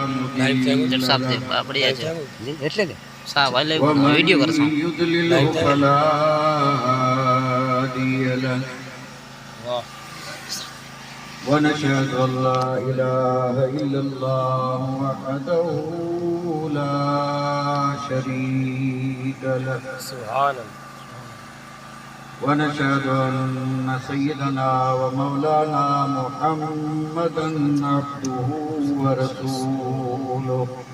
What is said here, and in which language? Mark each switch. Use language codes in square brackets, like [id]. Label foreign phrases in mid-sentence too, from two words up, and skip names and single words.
[gu] જલસાબ છે પડ્યા છે એટલે કે સાહેબ આ લાઈવ વિડિયો કરશું [ar] ونشهد أن لا إله إلا الله وحده لا شريك له سبحان الله ونشهد أن سيدنا ومولانا محمدا عبده ورسوله